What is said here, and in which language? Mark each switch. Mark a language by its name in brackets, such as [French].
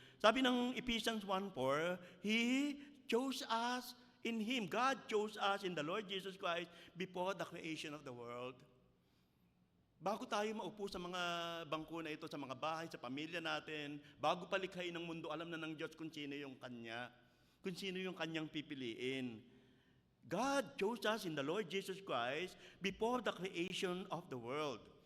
[English] Sabi ng Ephesians 1:4, He chose us in Him. God chose us in the Lord Jesus Christ before the creation of the world. [Filipino] Bago tayo maupo sa mga bangko na ito, sa mga bahay, sa pamilya natin, bago palikhain ng mundo, alam na ng Diyos kung sino yung Kanya, kung sino yung Kanyang pipiliin. [English] God chose us in the Lord Jesus Christ before the creation of the world.